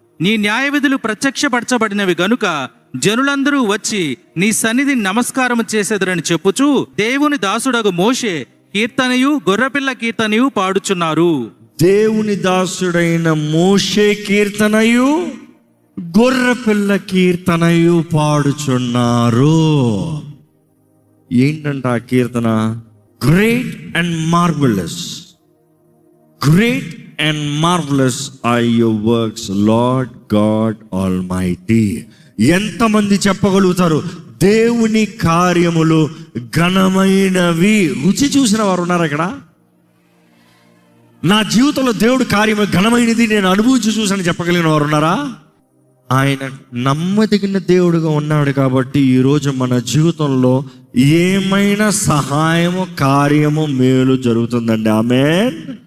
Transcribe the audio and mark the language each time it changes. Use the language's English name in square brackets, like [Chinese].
[Telugu] నీ న్యాయవిధులు ప్రత్యక్షపరచబడినవి గనుక జనులందరూ వచ్చి నీ సన్నిధిని నమస్కారం చేసేదరని చెప్పుచు దేవుని దాసుడగు మోషే కీర్తనయు గొర్రెపిల్ల కీర్తనయు పాడుచున్నారు. దేవుని దాసుడైన మోషే కీర్తనయు గొర్రెపిల్ల కీర్తనయు పాడుచున్నారు. ఏంటంట ఆ కీర్తన? [English] Great and marvelous, great and marvelous are your works, Lord God Almighty. [Telugu] ఎంతమంది చెప్పగలుగుతారు దేవుని కార్యములు ఘనమైనవి? రుచి చూసిన వారు ఉన్నారు ఇక్కడ? నా జీవితంలో దేవుడి కార్యము ఘనమైనది నేను అనుభవించి చూసాను చెప్పగలిగిన వారు ఉన్నారా? ఆయన నమ్మదగిన దేవుడుగా ఉన్నాడు కాబట్టి ఈరోజు మన జీవితంలో ఏమైనా సహాయము, కార్యము, మేలు జరుగుతుందండి. ఆమేన్.